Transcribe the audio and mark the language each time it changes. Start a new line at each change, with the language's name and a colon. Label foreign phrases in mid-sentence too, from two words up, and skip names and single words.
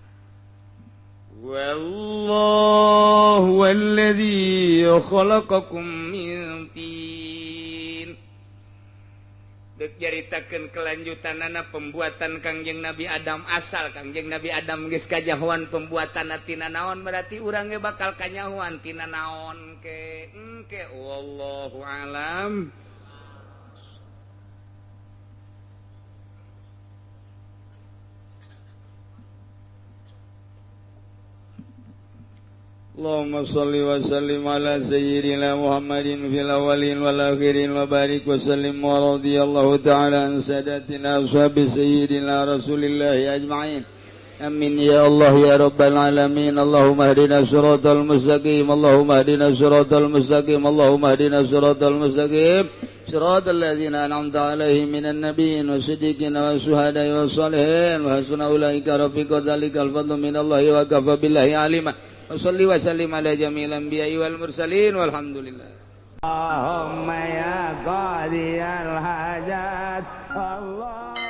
Arabic: والله الذي خلقكم من طين.
Sundanese: Deuk jaritakeun kelanjutanana pembuatan Kangjeng Nabi Adam, asal Kangjeng Nabi Adam geus kajahoan pembuatanna tina naon berarti urang ge bakal kanyahoan tina naon ke
Arabic: والله أعلم. اللهم صل وسلم على سيدنا محمد في الأولين والآخرين وبارك وسلم ورضي الله تعالى عن ساداتنا أصحاب سيدنا رسول الله أجمعين. آمين يا الله يا رب العالمين. اللهم اهدنا الصراط المستقيم، اللهم اهدنا الصراط المستقيم، اللهم اهدنا الصراط المستقيم، صراط الذين أنعمت عليهم من النبيين والصديقين والشهداء والصالحين وحسن أولئك رفيقا. ذلك الفضل من الله وكفى بالله عليما. وصل وسلم على جميع الأنبياء والمرسلين والحمد لله. اللهم يا قاضي الحاجات الله